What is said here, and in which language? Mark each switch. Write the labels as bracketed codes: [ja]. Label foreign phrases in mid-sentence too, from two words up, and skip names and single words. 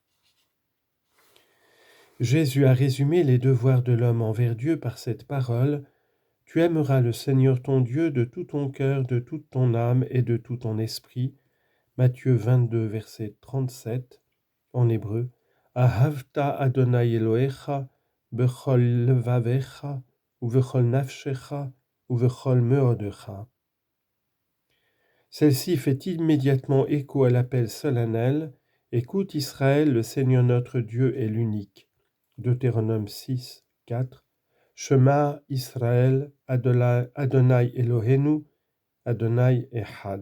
[fr] Jésus a résumé les devoirs de l'homme envers Dieu par cette parole. Tu aimeras le Seigneur ton Dieu de tout ton cœur, de toute ton âme et de tout ton esprit. Matthieu 22, verset 37, en hébreu. [he] אהבת אדני אלהיך, בכל לבבך, ובכל נפשך, ובכל מאדך. [fr] Celle-ci fait immédiatement écho à l'appel solennel. Écoute Israël, le Seigneur notre Dieu est l'unique. Deutéronome 6, 4. [he] שמע ישראל, אדני אלהינו, אדני אחד.